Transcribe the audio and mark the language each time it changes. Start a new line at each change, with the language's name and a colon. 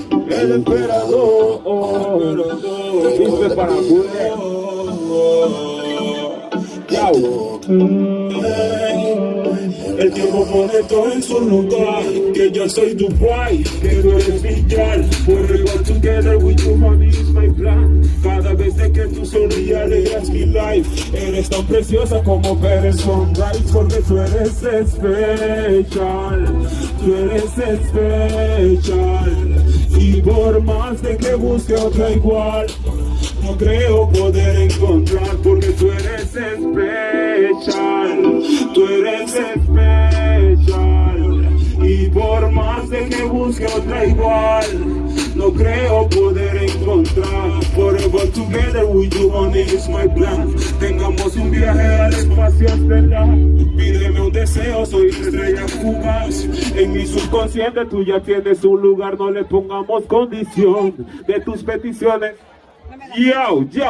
Spanish: El emperador. Dice para Chao. El tiempo pone todo en su lugar, que yo soy tu
English: boy,
Spanish: que tú eres mi
English: girl. Forever together with you, honey, is my plan.
Spanish: Cada vez de que tú sonrías, alegras mi
English: life.
Spanish: Eres tan preciosa como ver el
English: sunrise,
Spanish: porque tú eres especial. Tú eres especial. Y por más de que busque otra igual, no creo poder encontrar, porque tú eres especial, tú eres especial. Y por más de que busque otra igual, no creo poder encontrar.
English: Forever together with you, honey, is my plan.
Spanish: Tengamos un viaje al espacio estelar. Pídeme un deseo, soy tu estrella fugaz. En mi subconsciente tú ya tienes un lugar, no le pongamos condición de tus peticiones. Yo.